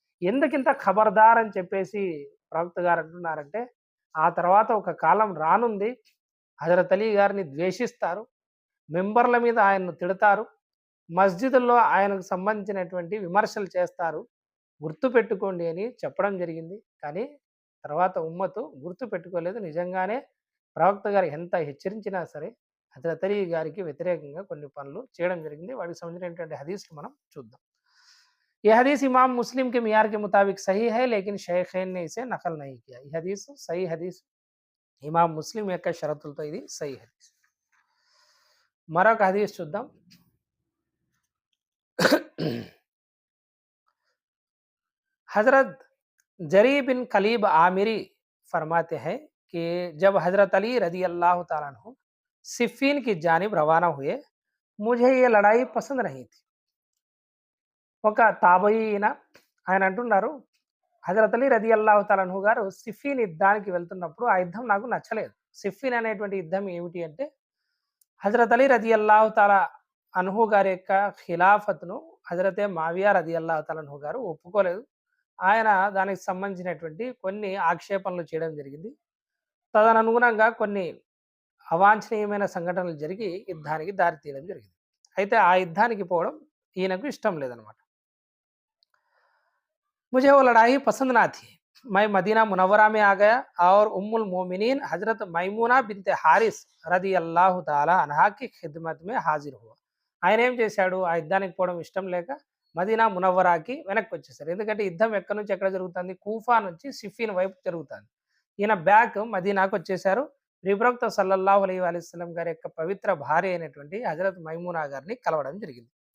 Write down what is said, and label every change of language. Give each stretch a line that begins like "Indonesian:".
Telugu: ఎందుకింత ఖబర్దార్ అని చెప్పేసి ప్రవక్త గారు అంటున్నారంటే, ఆ తర్వాత ఒక కాలం రానుంది, హజరత్ అలీ గారిని ద్వేషిస్తారు, మెంబర్ల మీద ఆయన్ను తిడతారు, మస్జిదుల్లో ఆయనకు సంబంధించినటువంటి విమర్శలు చేస్తారు, గుర్తుపెట్టుకోండి అని చెప్పడం జరిగింది. కానీ తర్వాత ఉమ్మతు గుర్తుపెట్టుకోలేదు. నిజంగానే ప్రవక్త గారు ఎంత హెచ్చరించినా సరే హజరత్ అలీ గారికి వ్యతిరేకంగా కొన్ని పనులు చేయడం జరిగింది. వాటికి సంబంధించినటువంటి హదీస్లు మనం చూద్దాం.
Hindi: ये हदीस इमाम मुस्लिम के मियार के मुताबिक सही है, लेकिन शेखैन ने इसे नकल नहीं किया.
Telugu: ఈ హదీస్ సహీ హదీస్, ఇమాం ముస్లిం యొక్క షరతులతో ఇది సహీ హదీస్. మరొక హదీస్ చూద్దాం.
Hindi: हजरत जरी बिन कलीब आमिरी फरमाते हैं कि जब हजरत अली रदी अल्लाह ताला अन्हु सिफ़ीन की जानिब रवाना हुए, मुझे ये लड़ाई पसंद नहीं थी.
Telugu: ఒక తాబయీన ఆయన అంటున్నారు, హజరత్ అలీ రదియల్లాహు తాలా అన్హు గారు సిఫీన్ యుద్ధానికి వెళ్తున్నప్పుడు ఆ యుద్ధం నాకు నచ్చలేదు. సిఫీన్ అనేటువంటి యుద్ధం ఏమిటి అంటే, హజరత్ అలీ రదియల్లాహు తాలా అన్హు గారి యొక్క ఖిలాఫత్ను హజరతే మావియా రదియల్లాహు తాలా అన్హు గారు ఒప్పుకోలేదు. ఆయన దానికి సంబంధించినటువంటి కొన్ని ఆక్షేపణలు చేయడం జరిగింది. తదనుగుణంగా కొన్ని అవాంఛనీయమైన సంఘటనలు జరిగి యుద్ధానికి దారి తీయడం జరిగింది. అయితే ఆ యుద్ధానికి పోవడం ఈయనకు ఇష్టం లేదనమాట.
Hindi: मुझे वो लड़ाई पसंद ना थी। मैं मदीना मुनव्वरा में आ गया और उम्मुल मोमिनीन हजरत मैमूना बिनते हारिस రది అల్లాహు తాలా అన్హాకి ఖిద్మత్ మే హాజిర్ హువా.
Telugu: ఆయన ఏం చేశాడు, ఆ యుద్ధానికి పోవడం ఇష్టం లేక మదీనా మునవ్వరాకి వెనక్కి వచ్చేసారు. ఎందుకంటే యుద్ధం ఎక్కడి నుంచి ఎక్కడ జరుగుతుంది, కూఫా నుంచి సిఫీన్ వైపు జరుగుతుంది. ఈయన బ్యాక్ మదీనాకు వచ్చేసారు. ప్రవక్త సల్లల్లాహు అలైహి వసల్లం గారి యొక్క పవిత్ర భార్య అయినటువంటి హజరత్ మైమూనా గారిని కలవడం జరిగింది.